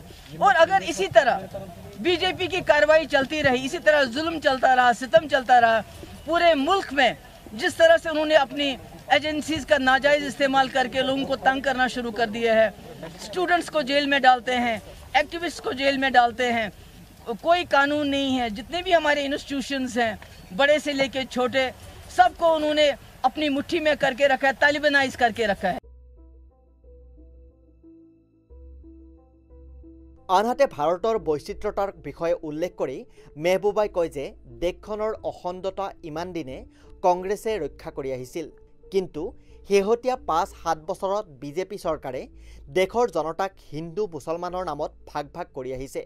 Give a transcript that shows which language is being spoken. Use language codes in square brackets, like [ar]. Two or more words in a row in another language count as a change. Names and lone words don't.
[hi] और अगर इसी तरह बीजेपी की कार्रवाई चलती रही, इसी तरह जुल्म चलता रहा, सितम चलता रहा पूरे मुल्क में, जिस तरह से उन्होंने अपनी एजेंसीज का नाजायज़ इस्तेमाल करके लोगों को तंग करना शुरू कर दिया है, स्टूडेंट्स को जेल में डालते हैं, एक्टिविस्ट को जेल में डालते हैं, कोई कानून नहीं है। जितने भी हमारे इंस्टीट्यूशंस हैं, बड़े से लेके छोटे, सबको उन्होंने अपनी मुट्ठी में करके रखा है, तालिबानाइज करके रखा है। [as] আনহাতে ভাৰতৰ বৈচিত্ৰতাৰ বিষয়ে উল্লেখ কৰি মেহবুবাই কয় যে দেশখনৰ অখণ্ডতা ইমান দিনে কংগ্ৰেছে ৰক্ষা কৰি আহিছিল, কিন্তু শেহতীয়া ৫-৭ বছৰত বিজেপি চৰকাৰে দেশৰ জনতাক হিন্দু মুছলমানৰ নামত ভাগ ভাগ কৰি আহিছে।